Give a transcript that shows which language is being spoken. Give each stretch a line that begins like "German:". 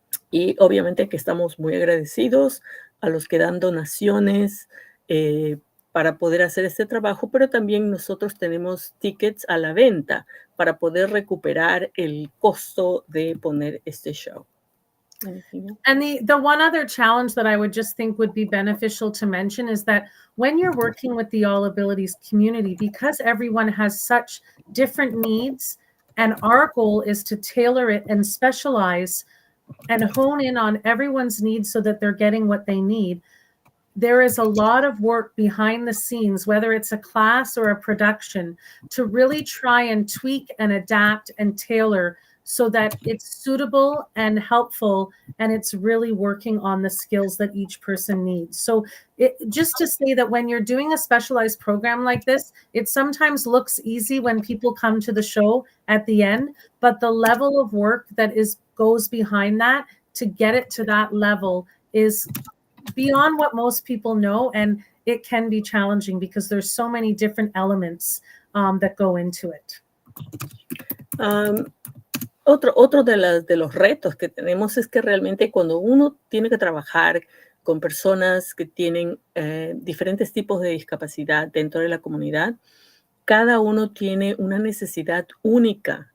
Spanish: Y obviamente que estamos muy agradecidos a los que dan donaciones para poder hacer este trabajo, pero también nosotros tenemos tickets a la venta para poder recuperar el costo de poner este show.
English: And the one other challenge that I would just think would be beneficial to mention is that when you're working with the All Abilities community, because everyone has such different needs, and our goal is to tailor it and specialize and hone in on everyone's needs so that they're getting what they need. There is a lot of work behind the scenes, whether it's a class or a production, to really try and tweak and adapt and tailor so that it's suitable and helpful, and it's really working on the skills that each person needs. So just to say that when you're doing a specialized program like this, it sometimes looks easy when people come to the show at the end, but the level of work that goes behind that to get it to that level is beyond what most people know, and it can be challenging because there's so many different elements that go into it.
Spanish: Otro de los retos que tenemos es que realmente cuando uno tiene que trabajar con personas que tienen diferentes tipos de discapacidad dentro de la comunidad, cada uno tiene una necesidad única.